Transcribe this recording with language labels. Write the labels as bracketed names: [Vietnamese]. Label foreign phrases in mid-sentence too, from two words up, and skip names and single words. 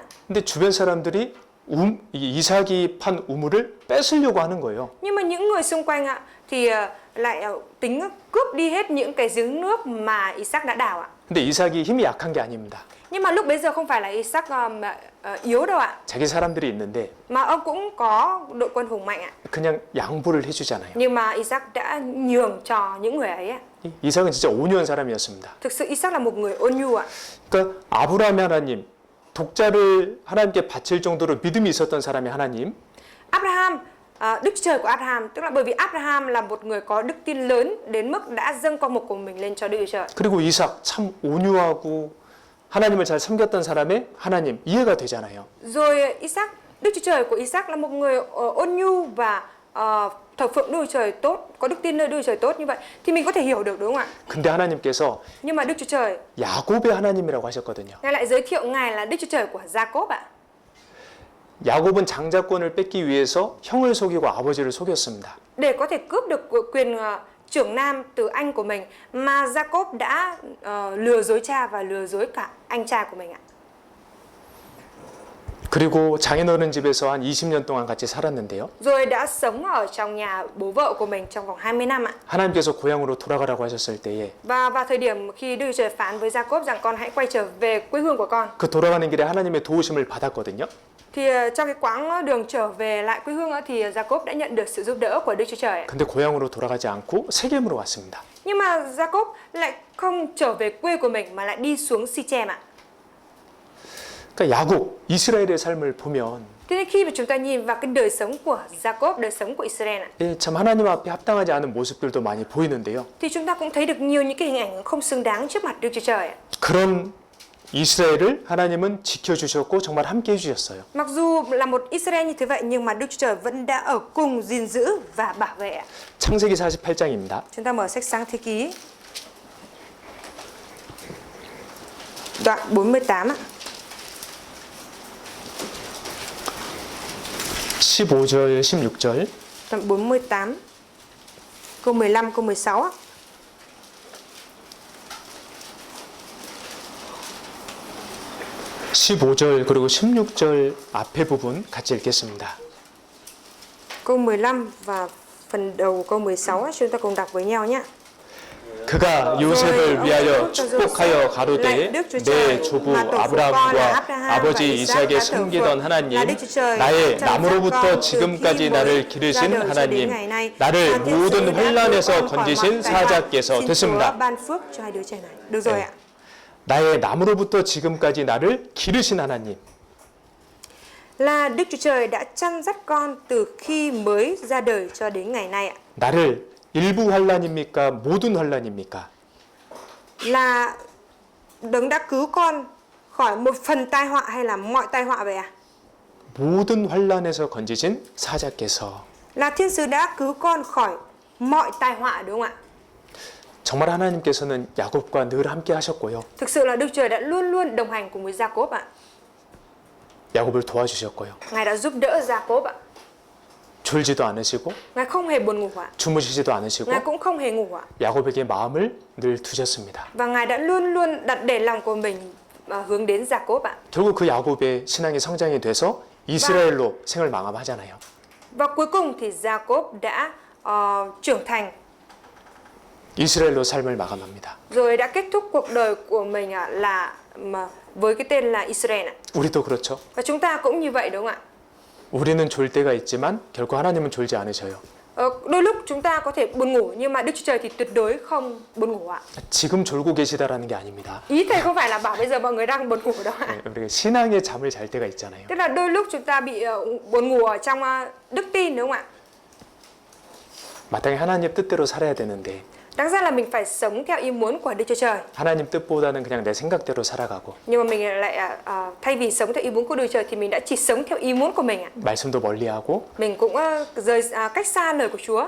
[Korean] 근데 주변 사람들이 이삭이 판 우물을 뺏으려고 하는 거예요. [Vietnamese] Nhưng mà những người xung quanh ạ thì lại tính cướp đi hết những cái giếng nước mà Isaac đã đào ạ. [Korean] 근데 이삭이 힘이 약한 게 아닙니다. [Vietnamese] Nhưng mà lúc bấy giờ không phải là Isaac yếu đâu ạ. [Korean] 자기 사람들이 있는데 [Vietnamese] Mà ông cũng có đội quân hùng mạnh ạ. [Korean] 그냥 양보를 해주잖아요. [Vietnamese] Nhưng mà Isaac đã nhường cho những người ấy ạ. [Korean] 이삭은 진짜 온유한 사람이었습니다. [Vietnamese] Thực sự Isaac là một người ôn nhu ạ. [Korean] 그러니까 아브라함의 하나님, 독자를 하나님께 바칠 정도로 믿음이 있었던 사람의 하나님, [Vietnamese] Abraham, Đức Chúa Trời của Abraham, tức là bởi vì Abraham là một người có đức tin lớn đến mức đã dâng con một của mình lên cho Đức Chúa Trời. [Korean] 그리고 이삭 참 온유하고 하나님을 잘 섬겼던 사람의 하나님 이해가 되잖아요. [Vietnamese] Rồi Isaac, Đức Chúa Trời của Isaac là một người ôn nhu và thờ phượng Đức Chúa Trời tốt, có đức tin nơi Đức Chúa Trời tốt như vậy thì mình có thể hiểu được đúng không ạ? [Korean] 근데 하나님께서 [Vietnamese] Nhưng mà Đức Chúa Trời [Korean] 야곱의 하나님이라고 하셨거든요. [Vietnamese] Ngài lại giới thiệu Ngài là Đức Chúa Trời của Jacob ạ. [Korean] 야곱은 장자권을 뺏기 위해서 형을 속이고 아버지를 속였습니다. [Vietnamese] Để có thể cướp được quyền trưởng nam từ anh của mình mà Jacob đã lừa dối cha và lừa dối cả anh trai của mình ạ. [Korean] 그리고 장인어른 집에서 한 20년 동안 같이 살았는데요. [Vietnamese] Rồi đã sống ở trong nhà bố vợ của mình trong vòng 20 năm ạ. [Korean] 하나님께서 고향으로 돌아가라고 하셨을 때에 [Vietnamese] Và vào thời điểm khi Đức Chúa Trời phán với Jacob rằng con hãy quay trở về quê hương của con. [Korean] 그 돌아가는 길에 하나님의 도우심을 받았거든요. [Vietnamese] Thì trong cái quãng đường trở về lại quê hương thì Jacob đã nhận được sự giúp đỡ của Đức Chúa Trời. [Korean] 근데 고향으로 돌아가지 않고 세겜으로 왔습니다. [Vietnamese] Nhưng mà Jacob lại không trở về quê của mình mà lại đi xuống Sichem ạ. [Korean] 그러니까 야곱, 이스라엘의 삶을 보면 [Vietnamese] Thế nên khi mà chúng ta nhìn vào cái đời sống của Jacob, đời sống của Israel ạ, [Korean] 참 하나님 앞에 합당하지 않은 모습들도 많이 보이는데요. [Vietnamese] thì chúng ta cũng thấy được nhiều những cái hình ảnh không xứng đáng trước mặt Đức Chúa Trời ạ. [Korean] 그런 이스라엘을 하나님은 지켜주셨고 정말 함께 해주셨어요. [Vietnamese] Mặc dù là một Israel như thế vậy nhưng mà Đức Chúa Trời vẫn đã ở cùng gìn giữ và bảo vệ ạ. [Korean] 창세기 48장입니다. [Vietnamese] Chúng ta mở sách Sáng Thế Ký đoạn 48 ạ. [Korean] 15절, 16절. [Vietnamese] Đoạn 48 câu 15 câu 16 ạ. [Korean] (15절) 그리고 16절 앞에 부분 같이 읽겠습니다. [Vietnamese] Câu 15 và phần đầu câu 16 á, chúng ta cùng đọc với nhau nhé. [Korean] 그가 요셉을 위하여 축복하여 가로되 내 조부 아브라함과 아버지 이삭에 섬기던 하나님 나의 남으로부터 지금까지 나를 기르신 하나님 나를 모든 환난에서 건지신 사자께서 됐습니다. [Vietnamese] Được rồi ạ. [Korean] 나의 남으로부터 지금까지 나를 기르신 하나님 [Vietnamese] Là Đức Chúa Trời đã chăn dắt con từ khi mới ra đời cho đến ngày nay ạ. [Korean] 나를 일부 환난입니까? 모든 환난입니까? [Vietnamese] Là Đấng đã cứu con khỏi một phần tai họa hay là mọi tai họa vậy à? [Korean] 모든 환난에서 건지신 사자께서 [Vietnamese] Là thiên sứ đã cứu con khỏi mọi tai họa đúng không ạ? [Korean] 정말 하나님께서는 야곱과 늘 함께 하셨고요. [Vietnamese] Thực sự là Đức Trời đã luôn luôn đồng hành cùng với Jacob ạ. [Korean] 야곱을 도와주셨고요. [Vietnamese] Ngài đã giúp đỡ Jacob ạ. [Korean] 졸지도 않으시고 [Vietnamese] Ngài không hề buồn ngủ ạ. [Korean] 주무시지도 않으시고 [Vietnamese] Ngài cũng không hề ngủ ạ. [Korean] 야곱에게 마음을 늘 두셨습니다. [Vietnamese] Và Ngài đã luôn luôn đặt để lòng của mình hướng đến Jacob ạ. [Korean] 결국 그 야곱의 신앙이 성장이 돼서 이스라엘로 생을 마감하잖아요. [Vietnamese] Và cuối cùng thì Jacob đã trưởng thành [Korean] 이스라엘로 삶을 마감합니다. [Vietnamese] rồi đã kết thúc cuộc đời của mình là với cái tên là Israel ạ. [Korean] 우리도 그렇죠. [Vietnamese] Và chúng ta cũng như vậy đúng không ạ? [Korean] 우리는 졸 때가 있지만 결코 하나님은 졸지 않으셔요. [Vietnamese] Đôi lúc chúng ta có thể buồn ngủ nhưng mà Đức Chúa Trời thì tuyệt đối không buồn ngủ ạ. [Korean] 지금 졸고 계시다라는 게 아닙니다. [Vietnamese] Ý thầy không phải là bảo bây giờ mọi người đang buồn ngủ đâu ạ. [Korean] 네, 우리가 신앙의 잠을 잘 때가 있잖아요. [Vietnamese] Tức là đôi lúc chúng ta bị buồn ngủ ở trong đức tin đúng không ạ? [Korean] 마땅히 하나님 뜻대로 살아야 되는데 [Vietnamese] Đáng ra là mình phải sống theo ý muốn của Đức Chúa Trời. [Korean] 하나님 뜻보다는 그냥 내 생각대로 살아가고 [Vietnamese] Nhưng mà mình lại thay vì sống theo ý muốn của Đức Chúa Trời thì mình đã chỉ sống theo ý muốn của mình ạ. [Korean] 말씀도 멀리하고 [Vietnamese] Mình cũng rời cách xa lời của Chúa,